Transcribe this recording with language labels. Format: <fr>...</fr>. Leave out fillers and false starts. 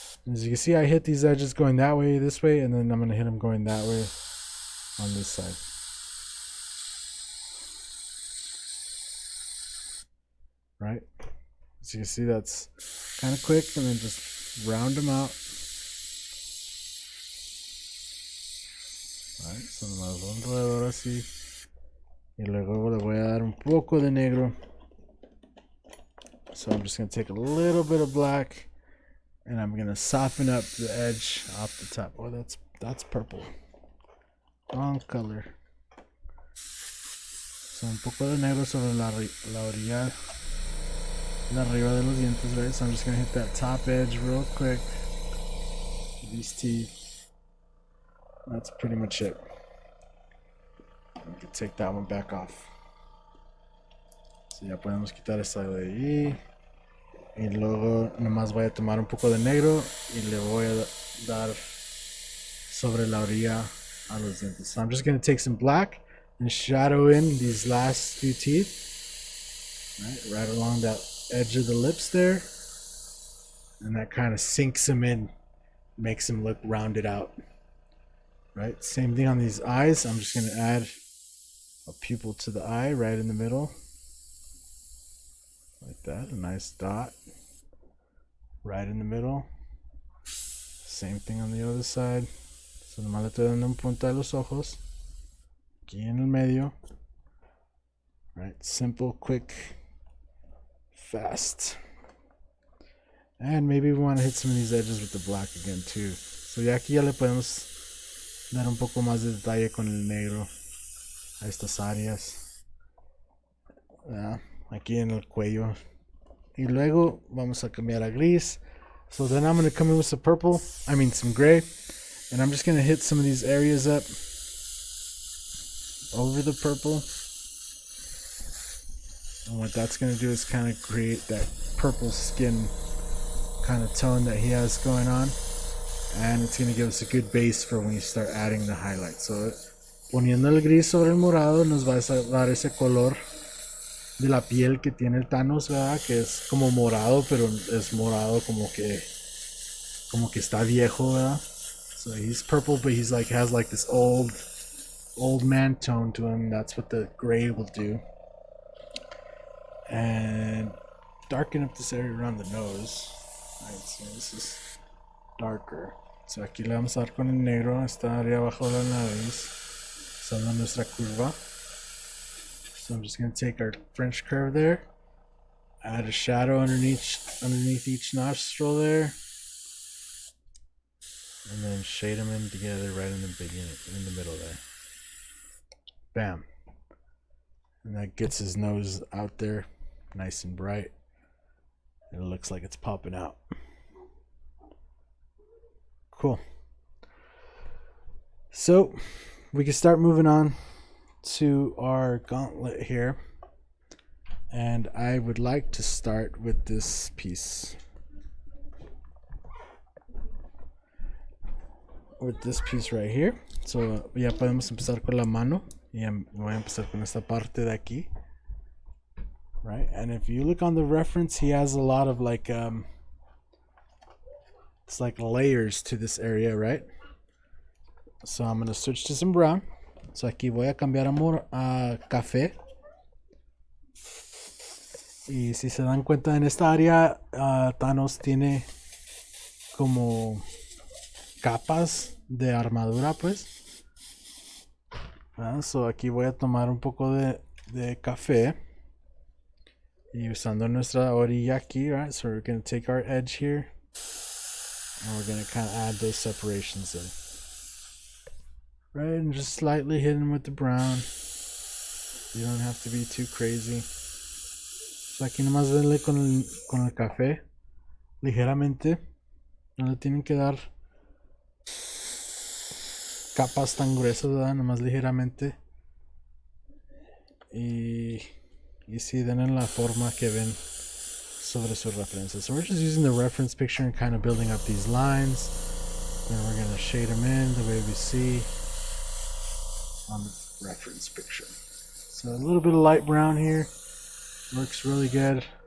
<en>As you can see, I hit these edges going that way, this way, and then I'm going to hit them going that way on this side. Right? As you can see, that's kind of quick, and then just round them out. Right.</en> <es>Son más alrededor así. Y luego le voy a dar un poco de negro.</es> <en>So I'm just going to take a little bit of black. And I'm going to soften up the edge off the top. Oh, that's purple. Wrong color.</en> <es>So un poco de negro sobre la orilla. La arriba de los dientes, right?</es> <en>So I'm just going to hit that top edge real quick. These teeth. That's pretty much it. We can take that one back off.</en> <es>So ya podemos quitar esta de ahí. Y luego nomás voy a tomar un poco de negro y le voy a dar sobre la orilla a los dientes.</es> <en>So I'm just going to take some black and shadow in these last few teeth. Right along that edge of the lips there. And that kind of sinks them in. Makes them look rounded out. Right? Same thing on these eyes. I'm just going to add a pupil to the eye right in the middle. Like that, a nice dot right in the middle. Same thing on the other side.</en> <es>So nomás le estoy dando un punta a los ojos. Aquí en el medio.</es> <en>Right, simple, quick, fast. And maybe we want to hit some of these edges with the black again too.</en> <es>So ya aquí ya le podemos dar un poco más de detalle con el negro a estas áreas. Aquí en el cuello. Y luego vamos a cambiar a gris.</es> <en>So then I'm going to come in with some some gray. And I'm just going to hit some of these areas up over the purple. And what that's going to do is kind of create that purple skin kind of tone that he has going on. And it's going to give us a good base for when you start adding the highlights.</en> <es>So poniendo el gris sobre el morado nos va a dar ese color de la piel que tiene el Thanos, ¿verdad? Que es como morado, pero es morado como que está viejo, ¿verdad?</es> <en>So he's purple, but he's like has like this old man tone to him. That's what the gray will do. And darken up this area around the nose. Right, so this is darker.</en> <es>So aquí le vamos a dar con el negro, esta área abajo de la nariz, usando nuestra curva.</es> <en>So I'm just going to take our French curve there, add a shadow underneath each nostril there, and then shade them in together right in the beginning, in the middle there. Bam. And that gets his nose out there nice and bright. It looks like it's popping out. Cool. So we can start moving on to our gauntlet here. And I would like to start with this piece. With this piece right here.</en> <es>So ya podemos empezar con la mano. Y voy a empezar con esta parte de aquí.</es> <en>Right, and if you look on the reference, he has a lot of like it's like layers to this area, right? So I'm gonna switch to some brown.</en> <es>So aquí voy a cambiar a café. Y si se dan cuenta, en esta área Thanos tiene como capas de armadura, pues. So aquí voy a tomar un poco de café. Y usando nuestra orilla aquí, right?</es> <en>So we're going to take our edge here. And we're going to kind of add those separations in. Right? And just slightly hit them with the brown. You don't have to be too crazy.</en> <es>So aquí nomás denle con el café. Ligeramente. No le tienen que dar capas tan gruesas, ¿verdad? Nomás ligeramente. Y sí, den en la forma que ven sobre su referencia.</es> <en>So we're just using the reference picture and kind of building up these lines. Then we're going to shade them in the way we see on the reference picture. So a little bit of light brown here. Works really good.</en>